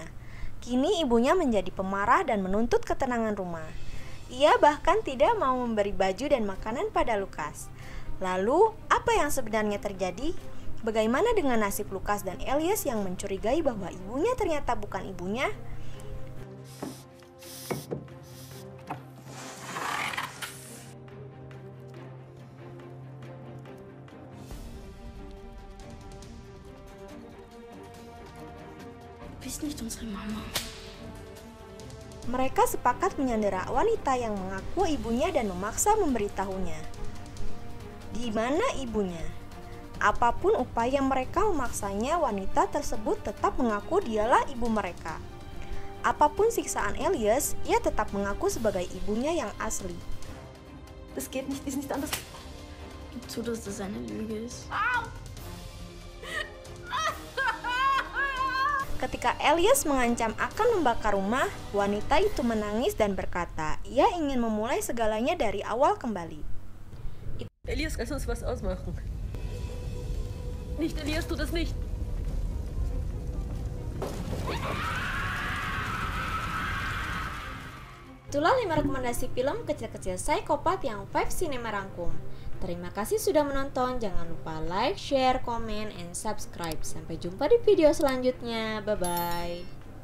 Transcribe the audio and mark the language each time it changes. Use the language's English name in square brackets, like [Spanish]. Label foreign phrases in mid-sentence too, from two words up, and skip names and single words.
[Indonesian] Kini ibunya menjadi pemarah dan menuntut ketenangan rumah. Ia bahkan tidak mau memberi baju dan makanan pada Lucas. Lalu, apa yang sebenarnya terjadi? Bagaimana dengan nasib Lucas dan Elias yang mencurigai bahwa ibunya ternyata bukan ibunya? [German] Bist nicht unsere Mama. [Indonesian] Mereka sepakat menyandera wanita yang mengaku ibunya dan memaksa memberitahunya. Di mana ibunya? Apapun upaya mereka memaksanya, wanita tersebut tetap mengaku dialah ibu mereka. Apapun siksaan Elias, ia tetap mengaku sebagai ibunya yang asli. [German] Das geht nicht, ist nicht anders. Gib zu, dass das eine Lüge ist. [Indonesian] Ketika Elias mengancam akan membakar rumah, wanita itu menangis dan berkata, ia ingin memulai segalanya dari awal kembali. [German] Elias, lass uns was ausmachen. Nicht, Elias, tu das nicht. [Indonesian] Itulah 5 rekomendasi film kecil-kecil psikopat yang Five Cinema rangkum. Terima kasih sudah menonton. Jangan lupa [English] like, share, comment, and subscribe. [Indonesian] Sampai jumpa di video selanjutnya. [English] Bye-bye.